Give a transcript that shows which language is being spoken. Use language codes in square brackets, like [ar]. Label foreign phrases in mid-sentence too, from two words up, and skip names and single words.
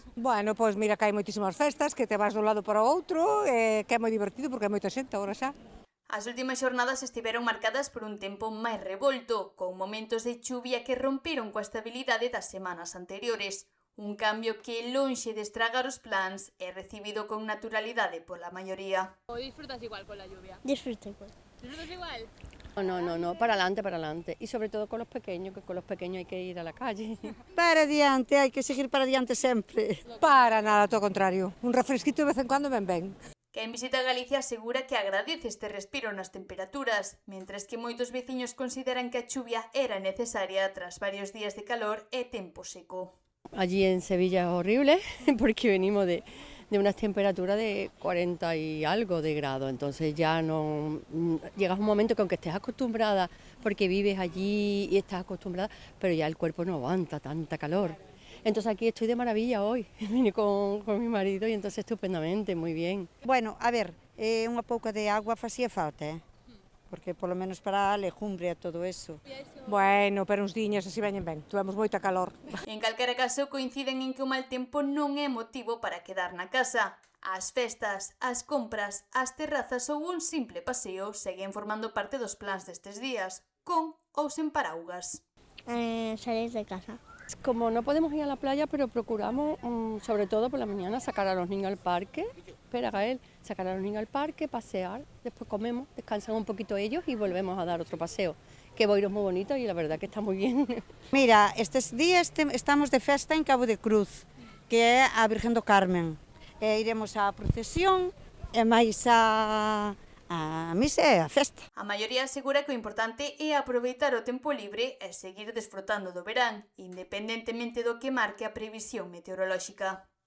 [gl] Bueno, pois mira que hai moitísimas festas, que te vas dun lado para o outro, que é moi divertido porque hai moita xente agora xa. As últimas xornadas estiveron marcadas por un tempo máis revolto, con momentos de chuvia que romperon coa estabilidade das semanas anteriores. Un cambio que, lonxe de estragar os plans, é recibido con naturalidade pola maioría. [es] ¿O disfrutas igual con la lluvia? Disfruto igual. ¿Disfrutas igual? No, para adelante, para adelante. Y sobre todo con los pequeños, que con los pequeños hay que ir a la calle. [gl] Para adiante, hai que seguir para adiante sempre. Para nada, todo o contrario. Un refresquito [es] de vez en cuando [gl] ben. Quen visita Galicia asegura que agradece este respiro nas temperaturas, mentres que moitos veciños consideran que a chuvia era necesaria tras varios días de calor e tempo seco. [es] Allí en Sevilla es horrible porque venimos de unas temperaturas de 40 y algo de grados, entonces ya no llegas a un momento que aunque estés acostumbrada, porque vives allí y estás acostumbrada, pero ya el cuerpo no aguanta tanta calor. Entonces aquí estoy de maravilla hoy, vine con mi marido y entonces estupendamente, muy bien. [gl] Bueno, a ver, unha pouca de agua facía falta, porque polo menos para a legumbre e todo eso. Bueno, pero uns diñas así veñen ben, tuvemos moita calor. En calquera caso, coinciden en que o mal tempo non é motivo para quedar na casa. As festas, as compras, as terrazas ou un simple paseo seguen formando parte dos plans destes días, con ou sen paraugas. [es] Salir de casa. Como no podemos ir a la playa, pero procuramos, sobre todo por la mañana, sacar a los niños al parque. Espera, Gael, sacar a los niños al parque, pasear, después comemos, descansan un poquito ellos y volvemos a dar otro paseo. Que Boiro es muy bonito y la verdad que está muy bien. [gl] Mira, estes días estamos de festa en Cabo de Cruz, que é a Virgen do Carmen. Iremos á procesión e máis a misa e a festa. A maioría asegura que o importante é aproveitar o tempo libre e seguir desfrutando do verán, independentemente do que marque a previsión meteorolóxica.